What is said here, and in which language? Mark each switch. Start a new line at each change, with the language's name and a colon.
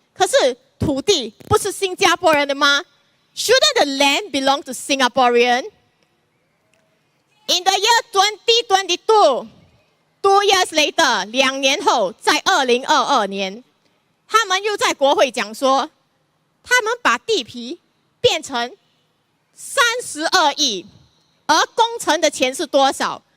Chinese: 可是土地不是新加坡人的吗？
English: Shouldn't the land belong to Singaporean? In the year 2022, 2 years later,
Chinese: 2年后，在2022年，他们又在国会讲说，他们把地皮变成32亿，而工程的钱是多少？